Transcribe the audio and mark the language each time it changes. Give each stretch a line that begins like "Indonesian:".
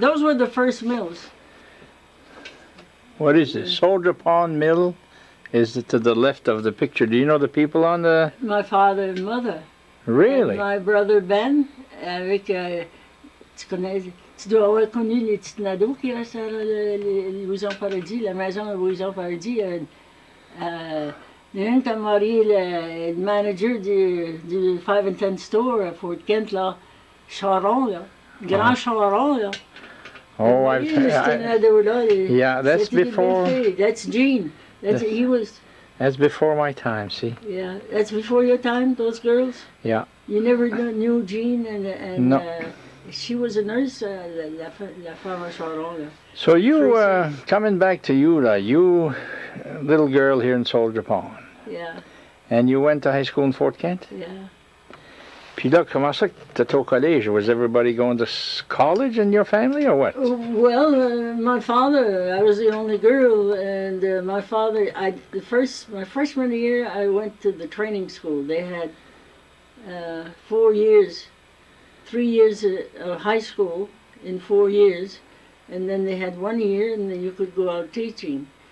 English: Those were the first mills. What is this? Soldier Pond Mill is to the left of the picture. Do you know the people on the... My father and mother. Really? And my brother Ben,
French: avec... tu dois avoir connu les petites nadeaux qui restent à Louison Paradis, la maison de Louison Paradis. Il y a un qui a marié le manager du 5 and 10 store à Fort Kent, là, Charon, là. Grand Charon, là.
English: Oh, I've... Yeah, that's before... That's Gene. He was... That's before my time, see? Yeah, that's before your time, those girls? Yeah. You never knew Jean and no. She was a nurse,
French: la femme à Charon, là.
English: So you, coming back to you, you little girl here in Soldier Pond. Yeah. And you went to high school in Fort Kent? Yeah.
French: Puis là, comment ça que t'étais au collège?
English: Was everybody going to college in your family or what? Well, my father, I was the only girl, and my father, my freshman year, I went to the training school. They had 4 years, 3 years of high school in 4 years, and then they had 1 year, and then you could go out teaching.